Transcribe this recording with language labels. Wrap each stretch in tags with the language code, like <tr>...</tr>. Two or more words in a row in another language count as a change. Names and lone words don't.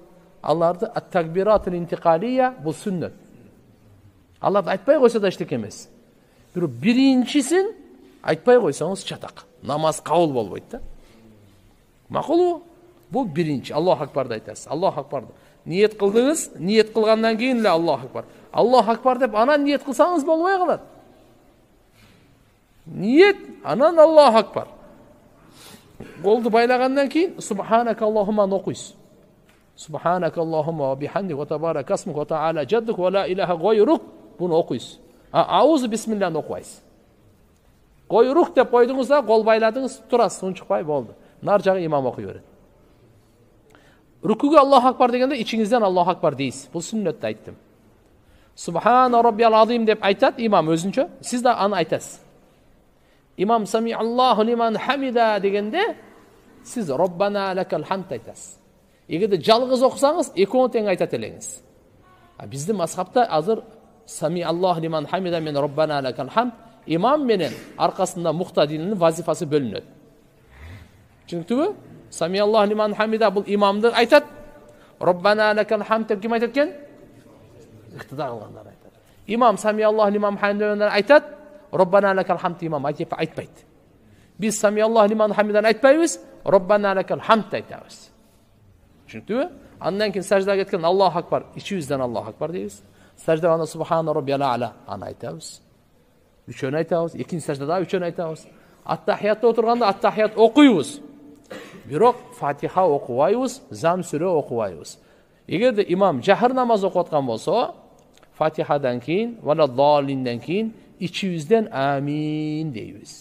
<ky>Аларды</ky> <ar>التكبيرات الانتقالية</ar> <ky>бул сүннөт. Аларды айтпай койсо да эчтеке эмес. Бирок биринчисин айтпай койсоңуз чатак. Намаз кабыл болбойт да. Макулбу? Бул биринчи</ky> <ar>الله أكبر</ar> <ky>айтасыз.</ky> <ar>الله أكبر</ar> <ky>ниет кылдыңыз, ниет кылгандан кийин эле</ky> <ar>الله أكبر. الله أكبر</ar> <ky>деп анан ниет кылсаңыз болбой калат. Ниет, анан</ky> <ar>الله أكبر.</ar> <ky>Колду байлагандан кийин</ky> <ar>سبحانك اللهم</ar> <ky>окуйсуз.</ky> <ar>سبحانك اللهم وبحمدك وتبارك اسمك وتعالى جدك ولا إله غيرك.</ar> <ky>Буну окуйсуз.</ky> <ar>أعوذ بسم الله</ar> <ky>окуйсуз. Гойрук деп койдуңуз да, кол байладыңыз, турасыз, унчукпай болду. Нар жагы имам окуй берет. Рүкүгө</ky> <ar>الله أكبر</ar> <ky>дегенде ичиңизден</ky> <ar>الله أكبر</ar> <ky>дейсиз. Бул сүннөттү айттым.</ky> <ar>سبحان ربي العظيم</ar> <ky>деп айтат имам өзүнчө, сиз да аны айтасыз. Имам</ky> <ar>سمع الله لمن حمده</ar> <ky>дегенде сиз</ky> <ar>ربنا لك الحمد</ar> <ky>айтасыз. Эгерде жалгыз окусаңыз, экөөнү тең айтат элеңиз. Биздин мазхабта азыр</ky> <ar>سمع الله لمن حمده</ar> <ky>менен</ky> <ar>ربنا لك الحمد</ar> <ky>имам менен аркасында муктадинин вазифасы бөлүнөт. Түшүндүңүзбү?</ky> <ar>سمع الله لمن حمده</ar> <ky>бул имамды айтат.</ky> <ar>ربنا لك الحمد</ar> <ky>деп ким айтат экен? Ыктыда кылгандар айтат. Имам</ky> <ar>سمع الله لمن حمده</ar> <ky>айтат.</ky> <ar>ربنا لك الحمد</ar> <ky>имам айтпайт. Биз</ky> <ar>سمع الله لمن حمده</ar> <ky>айтпайбыз,</ky> <ar>ربنا لك الحمد</ar> <ky>айтабыз. Түшүндүңүзбү? Андан кийин саждага кеткен</ky> <ar>الله أكبر,</ar> <ky>ичибизден</ky> <ar>الله أكبر</ar> <ky>дейбиз. Саждага анда</ky> <ar>سبحان ربي الأعلى</ar> <ky>аны айтабыз. Үчөөнү айтабыз, экинчи саждада үчөөнү айтабыз. Ат-тахиятта отурганда ат-тахият окуйбуз. Бирок Фатиха окубайбыз, зам сүрө окубайбыз. Эгерде имам жахыр намаз окуп аткан болсо, Фатихадан кийин,</ky> <ar>ولا الضالين</ar> <ky>кийин ичибизден амин дейбиз.</ky>